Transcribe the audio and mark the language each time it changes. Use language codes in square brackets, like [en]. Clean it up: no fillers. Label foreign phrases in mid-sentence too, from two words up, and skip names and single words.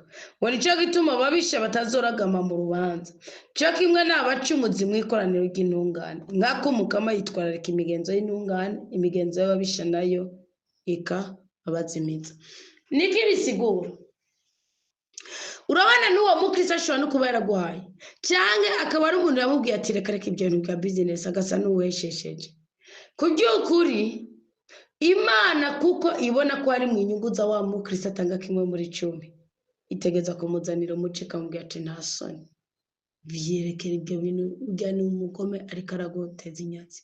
[rn] Ngo nico gituma babisha batazoragama mu rubanza. Cyo kimwe n'abacumuzi mu ikoraniro ry'intungane. Nkako umukama yitwararika imigenzo y'intungane, imigenzo y'ababisha nayo abazimiza. Niki bisigura? Urabana n'uwo mukristo ashobora no kuba yaraguhaye, cyangwa akaba ari umuntu yamubwiye ati reka ibyo bintu bya business agasa n'uweshesheje. Ku by'ukuri Imana kuko ibona ko ari mu inyungu za wa mukristo atanga kimwe muri 10, itegeza kumuzanira umuce kamubwira ati nta soni, byerekera ibyo bintu bya n'umugome ariko aragoteza inyatsi.